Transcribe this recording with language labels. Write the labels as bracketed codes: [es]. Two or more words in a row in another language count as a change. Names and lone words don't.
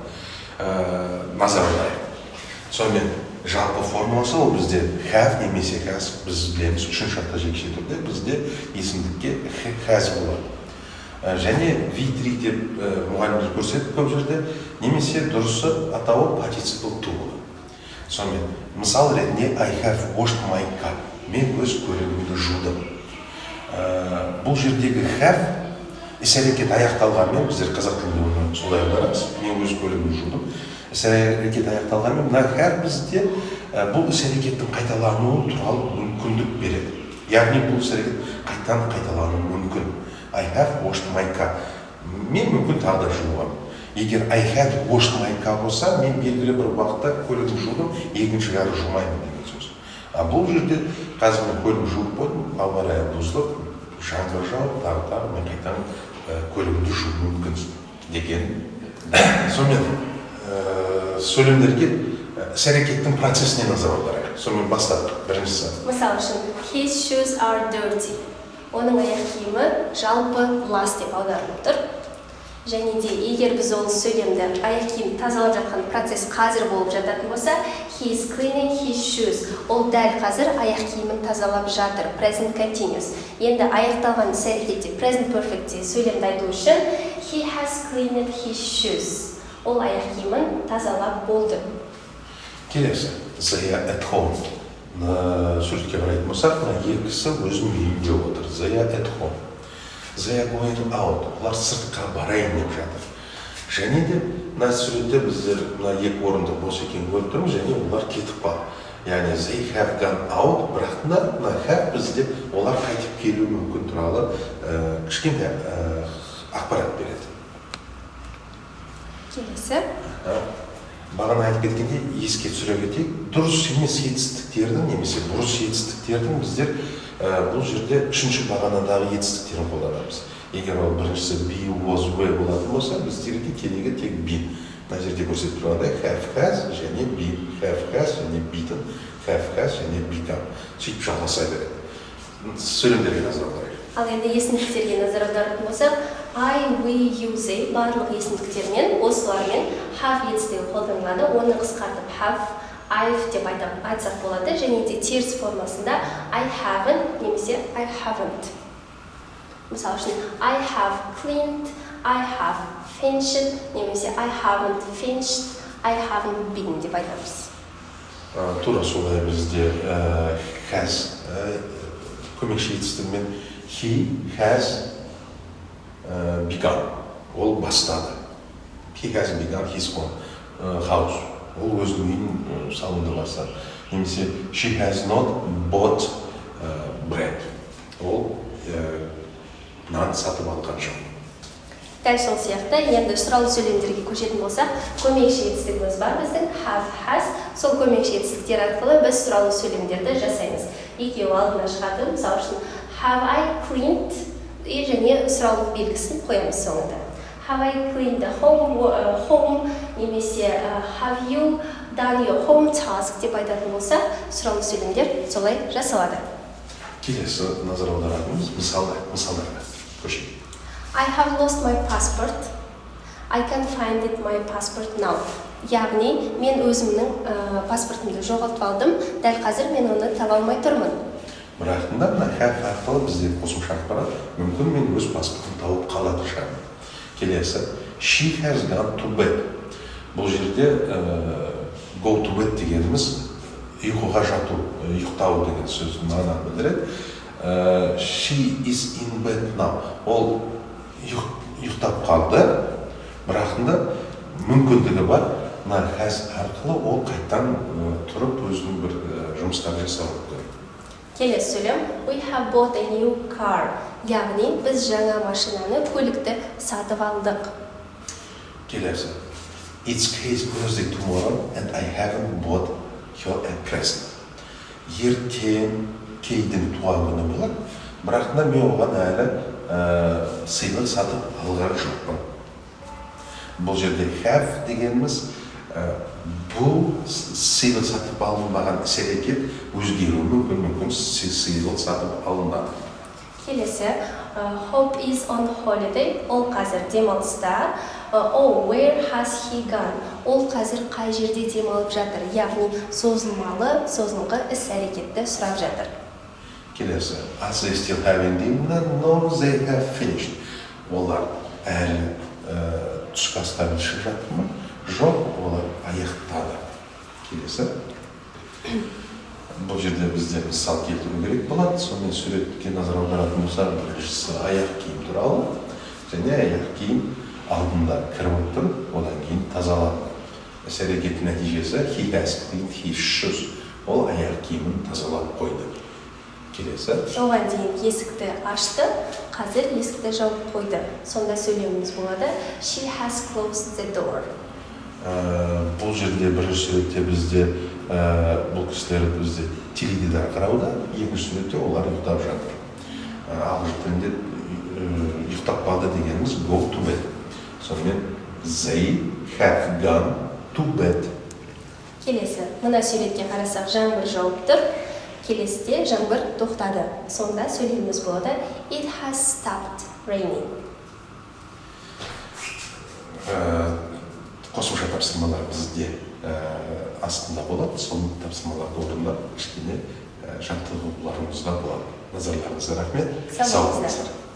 [kk] Назар аударайық. Сонымен жалпы формуласы ол бізде have немесе has, біз білеміз үшінші атқа жекеше түрде бізде есімдікке has болады. Және V3 деп мұғаліміміз көрсетіп көп жерде, немесе дұрысы атауы [en] participle to [kk] болады. Сонымен мысал ретінде [en] I have washed my car. [kk] Мен өз көлігімді жудым. Бұл жердегі have іс-әрекет аяқталғанмен, біздер қазақ тілінде оны солай аударамыз, мен өз көлігімді жудым. Іс-әрекет аяқталғанмен, мына have бізде бұл іс-әрекеттің қайталануы туралы мүмкіндік береді. Яғни бұл іс-әрекет қайталануы мүмкін. [en] I have washed my car. [kk] Мен мүмкін тағы да жуамын. Егер [en] I had washed my car [kk] болса, мен белгілі бір уақытта көлігімді жудым, екінші жағы жумаймын деген сөз. Бұл жерде қазір мен көлігімді жуып қойдым, ауа райы бұзылып, жаңбыр жауып, тағы мен қайтадан көлігімді жуу мүмкін деген. Сонымен сөйлемдерге іс-әрекеттің процесіне назар аударайық. Сонымен бастадық. Біріншісі. Мысалы үшін, [en] his shoes are dirty. [kk] Оның аяқ киімі жалпы лас деп аударылып тұр. Және де егер біз ол сөйлемді аяқ киім тазалап жатқан процесс қазір болып жататын болса, [en] he is cleaning his shoes. [kk] Ол дәл қазір аяқ киімін тазалап жатыр. [en] Present continuous. [kk] Енді аяқталған іс-әрекетте [en] present perfectте [kk] сөйлемді айту үшін [en] he has cleaned his shoes. [kk] Ол аяқ киімін тазалап болды. Келесі, [en] they are at home. [kk] Суретке қарайтын болсақ, мына екісі өзінің үйінде отыр. [en] They are at home. They are going out. [kk] Олар сыртқа барайын деп жатыр. Және де мына суретте біздер мына екі орынды бос екенін көріп тұрмыз, және олар кетіп қалды. [en] Яғни they have gone out, [kk] бірақ мына have бізде олар қайтып келуі мүмкін туралы кішкентай ақпарат береді. Келесі. Бағана айтып кеткенде еске түсіре кетейік, дұрыс емес етістіктердің немесе бұрыс етістіктердің біздер бұл жерде үшінші бағанадағы етістіктерін қолданамыз. Егер ол біріншісі [en] be, was, were [kk] болатын болса, біздерге керегі тек been. Мына жерде көрсетіп тұрғандай [en] have, has және been, have, has және beaten, have, has және become. [kk] Сөйтіп жалғаса береді. Сөйлемдерге назар аударайық. Ал енді есімдіктерге назар аударатын болсақ, [en] I, we, you, they [kk] барлық есімдіктермен, осылармен have етістігі қолданылады. Оны қысқартып [en] have, I've [kk] деп айтсақ болады. Және де теріс формасында [en] I haven't [kk] немесе [en] I haven't. [kk] Мысалы үшін [en] I have cleaned, I have finished немесе I haven't finished, I haven't been [kk] деп айтамыз. Тура солай бізде has көмекші етістігімен [en] he has begun. [kk] Ол бастады. [en] He has begun his own house. [kk] Ол өзінің үйін салуды бастады. [en] Немесе she has not bought bread. [kk] Ол нан сатып алған жоқ. Дәл сол сияқты, енді сұраулы сөйлемдерге көшетін болсақ, көмекші етістігіміз бар біздің [en] have, has. [kk] Сол көмекші етістіктер арқылы біз сұраулы сөйлемдерді жасаймыз. Екеуі алдына шығады. Мысалы үшін [en] have I cleaned [kk] және сұраулық белгісін қоямыз соңында. [en] Have I cleaned the home немесе have you done your home task [kk] деп айтатын болса, сұраулы сөйлемдер солай жасалады. Келесі назар аударатынымыз мысалдарға көшейік. [en] I have lost my passport. I can find it my passport now. [kk] Яғни, мен өзімнің паспортымды жоғалтып алдым, дәл қазір мен оны таба алмай тұрмын. Бірақ мына have арқылы бізде қосымша ақпарат, мүмкін мен өз паспортымды тауып қалатын шығармын. Келесі, [en] she has gone to bed. [kk] Бұл жерде [en] go to bed [kk] дегеніміз ұйқыға жату, ұйықтау деген сөздің мағынаны білдіреді. [en] She is in bed now. [kk] Ол ұйықтап қалды, бірақ мүмкіндігі бар. Мына has арқылы ол қайттан тұрып өзінің бір жұмыстарын жасауы мүмкін. Келесі сөйлем. [en] We have bought a new car. [kk] Яғни біз жаңа машинаны, көлікті сатып алдық. Келесі. [en] It's Kay's birthday tomorrow and I haven't bought her a present. [kk] Ертең Кейдің туған күні болады, бірақ та мен оған әлі сыйлық сатып алған жоқпын. Бұл жерде have дегеніміз бұл сыйлық сатып алынбаған іс-әрекет өзгеруі мүмкін сыйлық сатып алынады. Келесі, [en] Hope is on holiday. [kk] Ол қазір демалыста. [en] Oh, where has he gone? [kk] Ол қазір қай жерде демалып жатыр? Яғни созылмалы іс-әрекетті сұрап жатыр. Келесі, [en] are they still having dinner? No, they have finished. [kk] Олар әлі түскі астан ішіп жатыр ма? Жоқ, олар аяқтады. Келесі. Бұл жерде бізде мысал келтіру керек болады. Сонымен суретке назар аударатын болсақ, біріншісі аяқ киім туралы, және аяқ киім алдында кіріп тұр, одан кейін тазаланды. Іс-әрекет нәтижесі [en] he has cleaned his shoes. [kk] Ол аяқ киімін тазалап қойды. Келесі. Оған дейін есікті ашты, қазір есікті жауып қойды. Сонда сөйлеміміз болады. [en] She has closed the door. [kk] Бұл жерде бірінші суретте бізде бұл кісілер бізде теледидар қарауда, екінші суретте олар ұйықтап жатыр. Ағылшын тілінде ұйықтап қалды дегеніміз [en] go to bed. Сонымен they have gone to bed. [kk] Келесі, мына суретке қарасақ жаңбыр жауып тұр. Келесіде жаңбыр тоқтады. Сонда сөйлеміміз болады. [en] It has stopped raining. [kk] Қосымша тапсырмалар бізде астында болады. Соның тапсырмаларды орындап кішкене жаттығуларыңызға болады. Назарларыңызға рахмет. Сау болыңыздар.